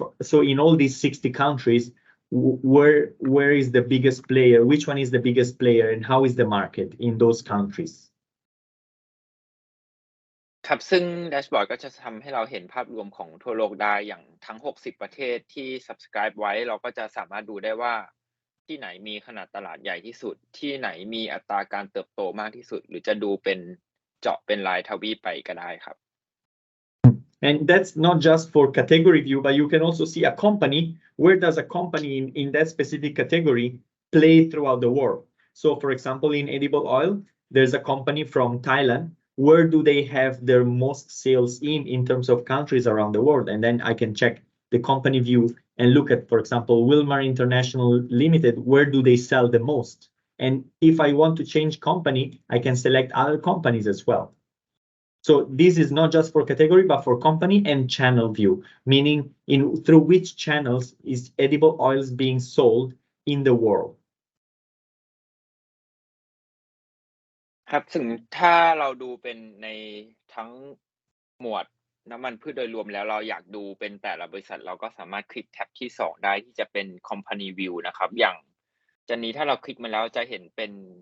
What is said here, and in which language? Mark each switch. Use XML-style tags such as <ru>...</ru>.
<en>So in all these 60 countries, where is the biggest player? Which one is the biggest player, and how is the market in those countries?</en> <th>ครับซึ่งแดชบอร์ดก็จะทำให้เราเห็นภาพรวมของทั่วโลกได้อย่างทั้ง60ประเทศที่ subscribe ไว้เราก็จะสามารถดูได้ว่าที่ไหนมีขนาดตลาดใหญ่ที่สุดที่ไหนมีอัตราการเติบโตมากที่สุดหรือจะดูเป็นเจาะเป็นรายทวีปไปก็ได้ครับ</th> <en>And that's not just for category view, but you can also see a company. Where does a company in that specific category play throughout the world? So for example, in edible oil, there's a company from Thailand. Where do they have their most sales in terms of countries around the world? And then I can check the company view and look at, for example, Wilmar International Limited, where do they sell the most? And if I want to change company, I can select other companies as well. So this is not just for category, but for company and channel view, meaning through which channels is edible oils being sold in the world.</en> <th>ครับถึงถ้าเราดูเป็นในทั้งหมวดน้ำมันพืชโดยรวมแล้วเราอยากดูเป็นแต่ละบริษัทเราก็สามารถคลิกแท็บที่2ได้ที่จะเป็น Company View นะครับอย่างจานนี้ถ้าเราคลิกมาแล้วจะเห็นเป็น</th>